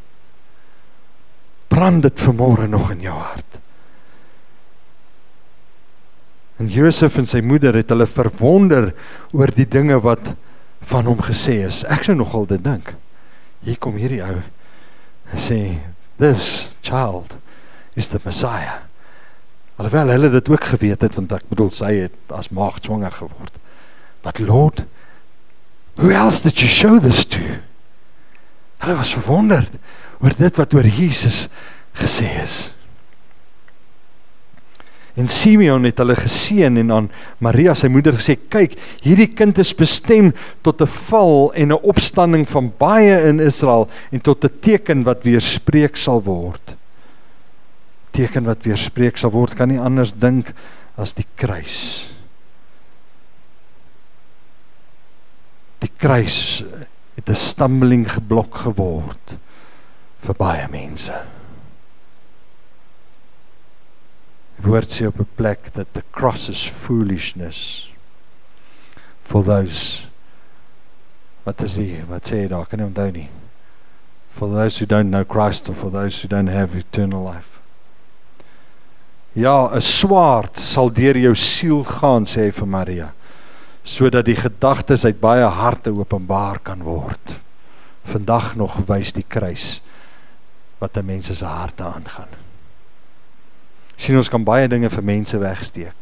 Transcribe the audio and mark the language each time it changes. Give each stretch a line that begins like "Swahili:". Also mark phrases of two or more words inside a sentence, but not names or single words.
Afrikaans: Brand dit vanmôre nog in jou hart. En Josef en sy moeder het hulle verwonder oor die dinge wat van hom gesê is. Ek sou nogal dit dink. Hier kom hierdie ou en sê,
English: this child is the Messiah.
Afrikaans: Alhoewel hulle dit ook geweet het, want ek bedoel, sy het as maagd swanger geword.
English: But Lord, who else did you show this to?
Afrikaans: Hulle was verwonderd oor dit wat oor Jesus gesê is. En Simeon het hulle geseën en aan Maria sy moeder gesê, kyk, hierdie kind is bestem tot 'n val en 'n opstanding van baie in Israel en tot 'n teken wat weerspreek sal word. Teken wat weerspreek sal word, kan nie anders dink as die kruis. Die kruis het 'n stumbling blok geword vir baie mense. Die woord sê op 'n plek
English: that the cross is foolishness for those,
Afrikaans: wat sê jy daar, kan nie onthou nie,
English: for those who don't know Christ or for those who don't have eternal life.
Afrikaans: Ja, 'n swaard sal deur jou siel gaan, sê hy vir Maria, sodat die gedagtes uit baie harte openbaar kan word. Vandag nog wys die kruis wat 'n mens se harte aangaan. Sien, ons kan baie dinge vir mense wegsteek.